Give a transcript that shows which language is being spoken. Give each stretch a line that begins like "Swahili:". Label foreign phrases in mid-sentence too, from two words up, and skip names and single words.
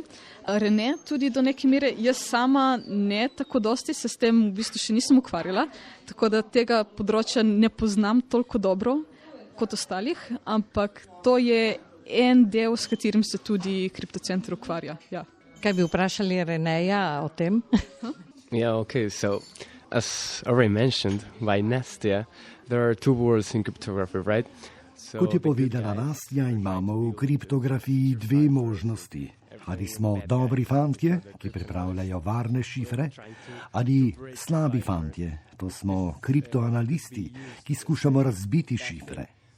Slovenian: Rene tudi do neke mere, jaz sama ne tako dosti, se s tem v bistvu še nisem ukvarjala, tako da tega področja ne poznam toliko dobro kot ostalih, ampak to je en del, s katerim se tudi kriptocenter ukvarja. Ja. Kaj bi vprašali Reneja o tem?
English: Yeah, okay, so as already mentioned by Nastya, there are two words in cryptography, right?
Slovenian: Kot je povedala Nastja, imamo v kriptografiji dve možnosti. Ali smo dobri fantje, ki pripravljajo varne šifre, ali slabi fantje, to smo kriptoanalisti, ki skušamo razbiti šifre.